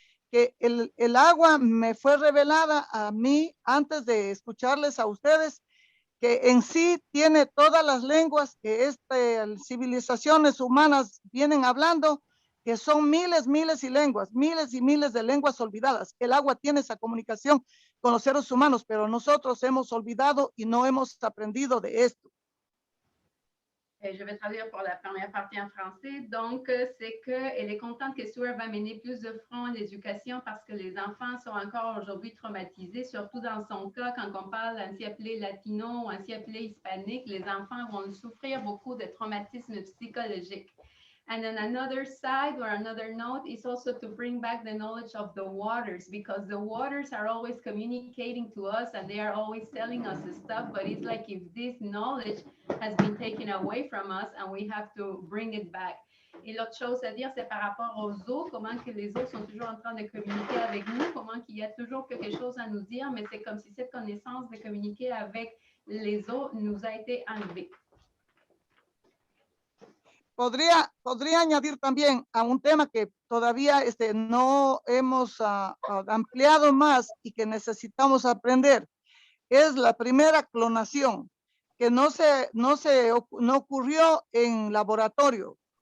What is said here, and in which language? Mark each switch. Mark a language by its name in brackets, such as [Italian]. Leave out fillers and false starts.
[Spanish] Que el agua me fue revelada a mí antes de escucharles a ustedes, que en sí tiene todas las lenguas que civilizaciones humanas vienen hablando, que son miles y miles de lenguas olvidadas. El agua tiene esa comunicación con los seres humanos, pero nosotros hemos olvidado y no hemos aprendido de esto. [French] Je vais traduire pour la première partie en français. Donc, c'est qu'elle est contente que Stuart va mener plus de front à l'éducation parce que les enfants sont encore aujourd'hui traumatisés, surtout dans son cas, quand on parle ainsi appelé latino ou ainsi appelé hispanique, les enfants vont souffrir beaucoup de traumatismes psychologiques. [English] And then another side or another note is also to bring back the knowledge of the waters, because the waters are always communicating to us and they are always telling us the stuff, but it's like if this knowledge has been taken away from us and we have to bring it back. [French] Et l'autre chose à dire, c'est par rapport aux eaux, comment que les eaux sont toujours en train de communiquer avec nous, comment qu'il y a toujours quelque chose à nous dire, mais c'est comme si cette connaissance de communiquer avec les eaux nous a été enlevée. [Spanish] Podría añadir también a un tema que todavía no hemos ampliado más y que necesitamos aprender. Es la primera clonación, que no ocurrió en laboratorios.